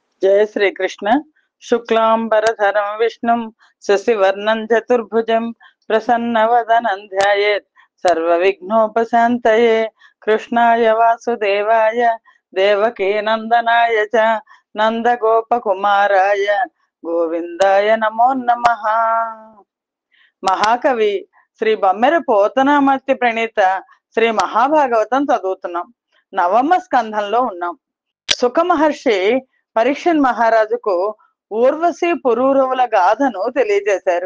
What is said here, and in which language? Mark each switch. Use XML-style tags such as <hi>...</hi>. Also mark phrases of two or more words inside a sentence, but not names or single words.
<hi>जय श्री कृष्ण।</hi> <sa>शुक्लांबरधरं विष्णुं शशिवर्णं चतुर्भुजं प्रसन्नवदनं ध्यायेत् सर्वविघ्नोपशान्तये। कृष्णाय वासुदेवाय देवकीनन्दनाय च నందగోపకుమారాయ గోవిందాయ నమో నమః.</sa> <te>మహాకవి శ్రీ బమ్మెర పోతనామర్తి ప్రణీత శ్రీ మహాభాగవతం చదువుతున్నాం. నవమ స్కంధంలో ఉన్నాం. సుఖ మహర్షి పరీక్షన్ మహారాజుకు ఊర్వశి పురూరవుల గాథను తెలియజేశారు.</te>